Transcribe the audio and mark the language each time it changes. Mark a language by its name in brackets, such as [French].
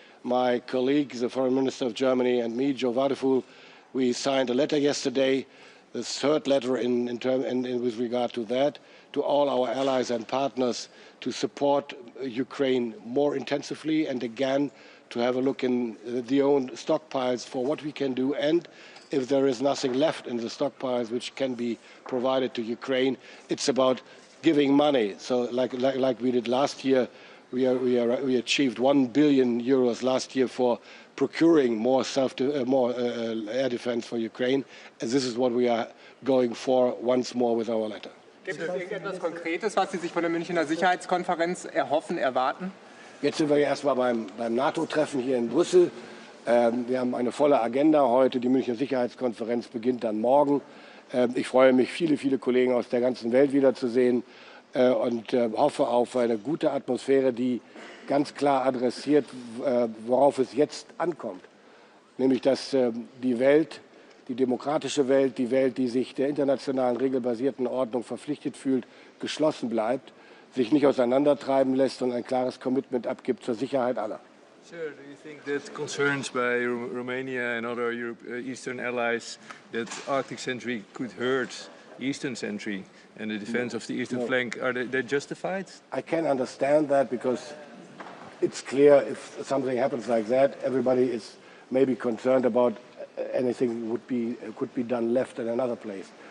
[English] My colleague, the Foreign Minister of Germany, and me, Joe Wadefull, we signed a letter yesterday, the third letter with regard to that, to all our allies and partners to support Ukraine more intensively, and again to have a look in the own stockpiles for what we can do, and if there is nothing left in the stockpiles which can be provided to Ukraine, it's about giving money. So like we did last year, we achieved 1 billion euros last year for procuring more air defense for Ukraine, and this is what we are going for once more with our letter. [German] Gibt es irgendetwas Konkretes, was Sie sich von der Münchner Sicherheitskonferenz erhoffen, erwarten? Jetzt sind wir erstmal beim NATO-Treffen hier in Brüssel. Wir haben eine volle Agenda heute. Die Münchner Sicherheitskonferenz beginnt dann morgen. Ich freue mich, viele Kollegen aus der ganzen Welt wiederzusehen und hoffe auf eine gute Atmosphäre, die ganz klar adressiert, worauf es jetzt ankommt. Nämlich, dass die Welt, die demokratische Welt, die Welt, die sich der internationalen regelbasierten Ordnung verpflichtet fühlt, geschlossen bleibt, sich nicht auseinandertreiben lässt und ein klares Commitment abgibt zur Sicherheit aller. [English] Sir, do you think that concerns by Romania and other Eastern allies that Arctic sentry could hurt Eastern sentry and the defense of the eastern flank, are they justified? I can understand that because it's clear if something happens like that, everybody is maybe concerned about anything could be done left in another place.